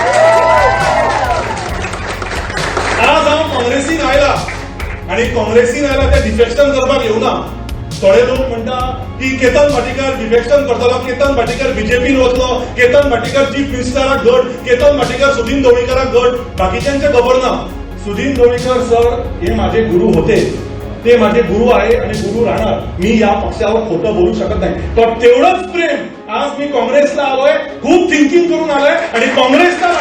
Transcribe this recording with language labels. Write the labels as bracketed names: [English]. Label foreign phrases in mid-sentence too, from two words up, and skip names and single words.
[Konkani] आज हांव काँग्रेसीन आयला आणि काँग्रेसीन आयला ते डिफेक्शन करपाक येवना. थोडे लोक म्हणटा की केतन भाटीकर डिफेक्शन करतलो, केतन भाटीकर बीजेपीन वचलो, केतन भाटीकर चीफ मिनिस्टराक घट, केतन भाटीकर सुदीन ढवळीकराक घट. बाकीच्यांचे खबर ना. [Marathi] सुदीन ढवळीकर सर हे माझे गुरु होते, ते माझे गुरु आहे आणि गुरु राहणार. मी या पक्षावर खोटं बोलू शकत नाही. पण तेवढंच प्रेम आज मी काँग्रेसला आलोय, खूप थिंकिंग करून आलोय आणि काँग्रेस